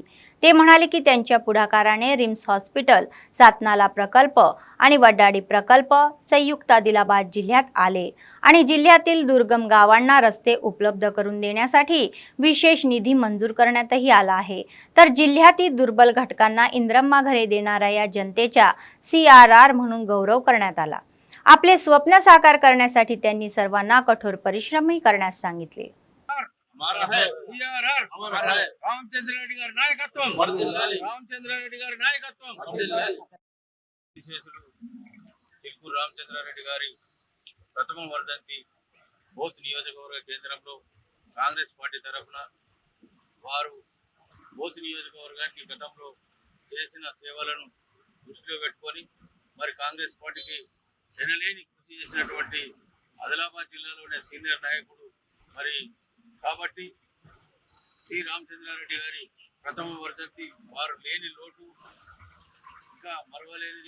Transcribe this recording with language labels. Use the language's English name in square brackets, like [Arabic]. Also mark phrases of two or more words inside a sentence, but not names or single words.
[Marathi] ते म्हणाले की त्यांच्या पुढाकाराने रिम्स हॉस्पिटल, सातनाला प्रकल्प आणि वड्डाडी प्रकल्प संयुक्त आदिलाबाद जिल्ह्यात आले आणि जिल्ह्यातील दुर्गम गावांना रस्ते उपलब्ध करून देण्यासाठी विशेष निधी मंजूर करण्यातही आला आहे। तर जिल्ह्यातील दुर्बल घटकांना इंद्रम्मा घरे देणाऱ्या या जनतेचा CRR म्हणून गौरव करण्यात आला। आपले स्वप्न साकार करण्यासाठी त्यांनी सर्वांना कठोर परिश्रमही करण्यास सांगितले। [Telugu] రామచంద్రారెడ్డి గారి నాయకత్వం రామచంద్రారెడ్డి గారి నాయకత్వం చిలుకూరు రామచంద్రారెడ్డి గారి ప్రథమ వర్ధంతి బోత్ నియోజకవర్గ కేంద్రంలో కాంగ్రెస్ పార్టీ తరఫున వారు బోత్ నియోజకవర్గానికి గతంలో చేసిన సేవలను దృష్టిలో పెట్టుకొని మరి కాంగ్రెస్ పార్టీకి ఎనలేని కృషి చేసినటువంటి ఆదిలాబాద్ జిల్లాలోనే సీనియర్ నాయకుడు మరి కాబట్టి శ్రీ రామచంద్రారెడ్డి గారి ప్రథమ వర్ధంతి వారు లేని లోటు ఇంకా మరవలేనిది।